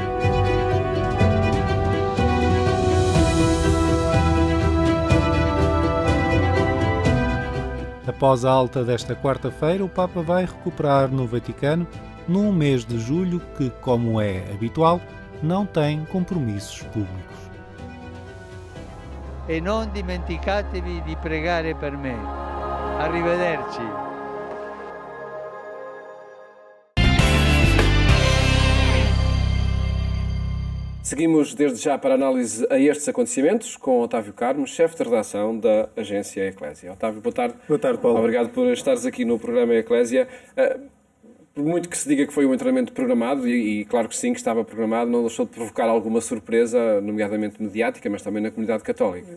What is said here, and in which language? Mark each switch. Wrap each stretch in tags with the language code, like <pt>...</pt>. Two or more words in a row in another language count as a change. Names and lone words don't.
<pt>Após a alta desta quarta-feira, o Papa vai recuperar no Vaticano num mês de julho que, como é habitual, não tem compromissos públicos.</pt> <it>E non dimenticatevi di pregare per me. Arrivederci.</it> <pt>Seguimos desde já para a análise a estes acontecimentos com Otávio Carmo, chefe de redação da Agência Eclésia. Otávio, boa tarde. Boa tarde, Paulo. Obrigado por estares aqui no programa Eclésia. Por muito que se diga que foi um treinamento programado, e claro que sim, que estava programado, não deixou de provocar alguma surpresa, nomeadamente mediática, mas também na comunidade católica.</pt>